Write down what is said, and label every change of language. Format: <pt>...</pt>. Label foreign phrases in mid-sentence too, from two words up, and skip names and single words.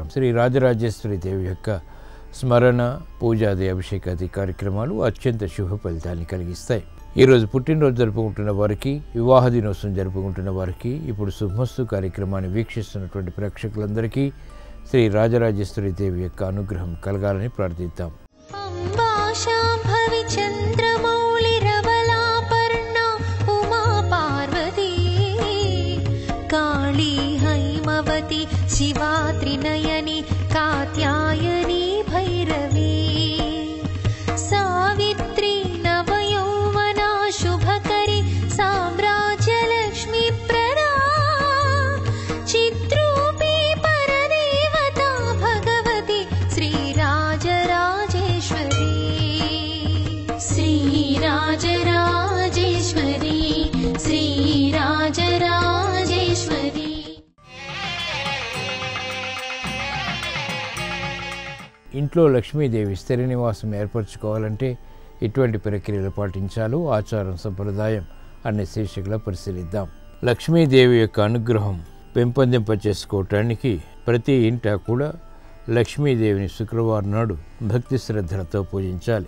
<te>శ్రీ రాజరాజేశ్వరి దేవి యొక్క స్మరణ, పూజాది, అభిషేకాది కార్యక్రమాలు అత్యంత శుభ ఫలితాన్ని కలిగిస్తాయి. ఈరోజు పుట్టినరోజు జరుపుకుంటున్న వారికి, వివాహ దినోత్సవం జరుపుకుంటున్న వారికి, ఇప్పుడు శుభమస్తు కార్యక్రమాన్ని వీక్షిస్తున్నటువంటి ప్రేక్షకులందరికీ శ్రీ రాజరాజేశ్వరి దేవి యొక్క అనుగ్రహం కలగాలని ప్రార్థిద్దాం.</te> <sa>शिवा त्रिनयनी कात्यायनी भैरवी सावित्री नवयौवना शुभकरी साम्राज्यलक्ष्मी प्रदा चिद्रूपी परदेवता भगवती श्रीराजराजेश्वरी श्रीराजराजेश्वरी श्रीराजराजेश्वरी.</sa> <te>ఇంట్లో లక్ష్మీదేవి స్థిర నివాసం ఏర్పరచుకోవాలంటే ఎటువంటి ప్రక్రియలు పాటించాలో ఆచారం సంప్రదాయం అనే శీర్షికలో పరిశీలిద్దాం. లక్ష్మీదేవి యొక్క అనుగ్రహం పెంపొందింపచేసుకోవటానికి ప్రతి ఇంటా కూడా లక్ష్మీదేవిని శుక్రవారం నాడు భక్తి శ్రద్ధలతో పూజించాలి.</te>